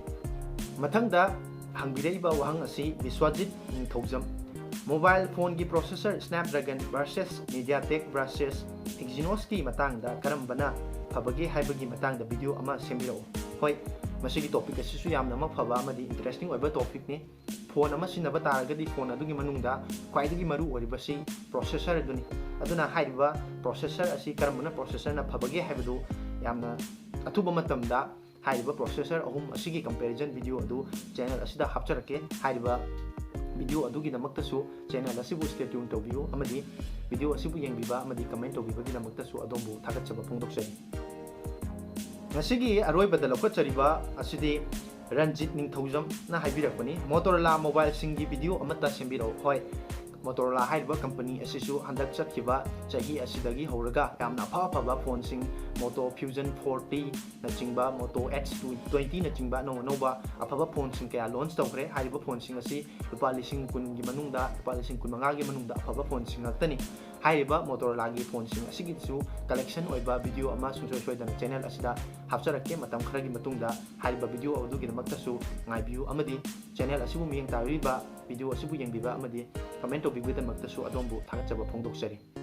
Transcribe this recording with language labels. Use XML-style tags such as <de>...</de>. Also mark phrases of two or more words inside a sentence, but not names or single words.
<mni>मथंगदा हंबिरैबा वहंग असि विश्वजित निथौजम</mni> <en>mobile phone</en> <mni>की</mni> <en>processor Snapdragon versus MediaTek versus Exynos</en> <mni>की मतांगदा करमबना फबगे हाइबगी मतांगदा वीडियो अमा सेमिरो होय मसिगी टॉपिक असिसु यामना फबा अमदी इंटरेस्टिंग ओइबा टॉपिक ने फोन अमा सिनबा तारगदी फोन अदुगी मनुंगदा क्वाइदगी मरु ओरिबसी प्रोसेसर अदुनी अदुना हाइबा प्रोसेसर असी करमबना प्रोसेसर ना फबगे हाइबदु यामना अथुबा मतमदा हाइबा प्रोसेसर अहुम असिगी</mni> <en>comparison video</en> <mni>अदु चैनल असिदा हापचरके हाइबा वीडियो अदुगी दमक्तसु चैनल असिबु</mni> <en>stay tune</en> <mni>तौबियो अमदी वीडियो असिबु येंबिबा अमदी कमेंट तौबिबगी दमक्तसु अदोमबु थागतचबा फोंदोकसरी ngasi aroibada lokachariba asidi Ranjit Ningthojam na haibirapani Motorola mobile singi video amata sembiro hoi Motorola haiba company asisu handak chatkiba chahi asidagi horaga yamna phaba phone sing Moto Fusion 40 na chingba Moto X20 na chingba no aphaba phone sing kaya launch tawkre haiba phone sing asi lupa lising kun gi manungda lupa lising kun manga gi manungda aphaba phone sing ngakani haiba Motorola gi phone sing asigi su collection oiba video ama sungsoi soidana channel asida hapcharake matam kharagi matungda haiba video adu gi damaktasu ngai view amadi channel asibu miyeng tariba video asibu yengbiba amadi comment tawbigidamaktasu adombu thagachaba phongdoksari</mni>